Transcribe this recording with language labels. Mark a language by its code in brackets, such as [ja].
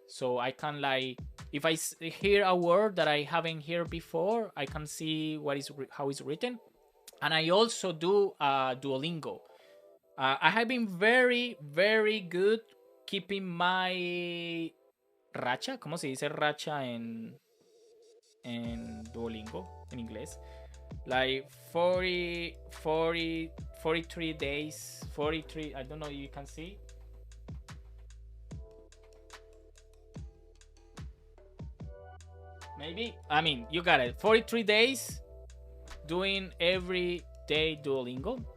[en] So I can if I hear a word that I haven't heard before, I can see how it's written. And I also do Duolingo. I have been very, very good keeping my racha. [es] ¿Cómo se dice racha en Duolingo, en inglés? [en] Like 43 days, 43, I don't know if you can see. Maybe, I mean, you got it. 43 days doing every day Duolingo.